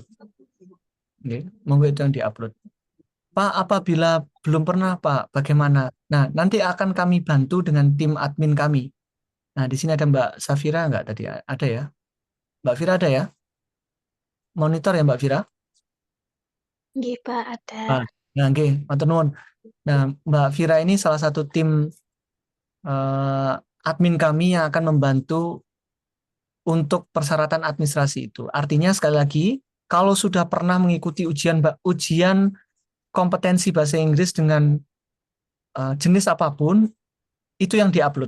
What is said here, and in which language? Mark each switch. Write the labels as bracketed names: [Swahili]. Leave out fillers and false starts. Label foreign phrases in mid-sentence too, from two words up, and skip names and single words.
[Indonesian] Oke, monggo itu yang diupload. Pak, apabila belum pernah, Pak, bagaimana? Nah, nanti akan kami bantu dengan tim admin kami. Nah, di sini ada Mbak Safira nggak tadi? Ada ya? Mbak Fira ada ya? Monitor ya Mbak Fira? Nggih, Pak, ada. [Javanese] Nah, nggih, matur nuwun. [Indonesian] Nah, Mbak Fira ini salah satu tim admin kami yang akan membantu untuk persyaratan administrasi itu. Artinya sekali lagi, kalau sudah pernah mengikuti ujian kompetensi bahasa Inggris dengan jenis apapun, itu yang diupload.